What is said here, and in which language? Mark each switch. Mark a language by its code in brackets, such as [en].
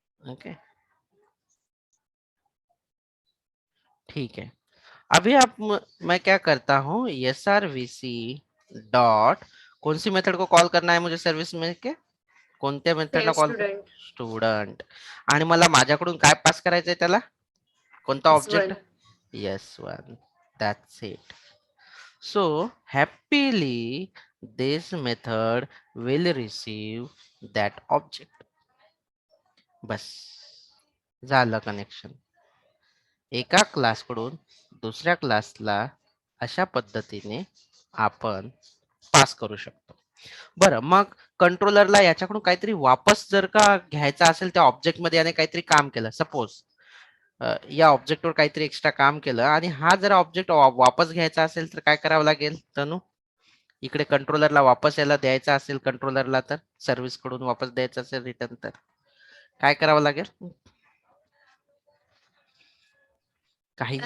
[hi] Okay, ठीक है. अभी आप मैं क्या करता हूँ, S R we C dot, कौन सी मेथड को कॉल करना है मुझे सर्विस में [mr] के, कोणत्या मेथडला [en] Save call, student student. [mr] आणि मला माझ्याकडून काय पास करायचंय त्याला, कोणता [en] is object, one. Yes one, that's it. So happily this method will receive that object. [mr] बस झालं कनेक्शन. एका क्लासकडून दुसऱ्या क्लासला अशा पद्धतीने आपण पास करू शकतो. बरं, मग कंट्रोलरला याच्याकडून काहीतरी वापस जर का घ्यायचा असेल त्या ऑब्जेक्ट मध्ये याने काहीतरी काम केलं, सपोज या ऑब्जेक्टवर काहीतरी एक्स्ट्रा काम केलं आणि हा जर ऑब्जेक्ट वापस घ्यायचा असेल तर काय करावं लागेल तनु, इकडे कंट्रोलरला वापस यायला द्यायचा असेल, कंट्रोलरला तर सर्व्हिस कडून वापस द्यायचं असेल रिटर्न, तर काय करावं लागेल, काही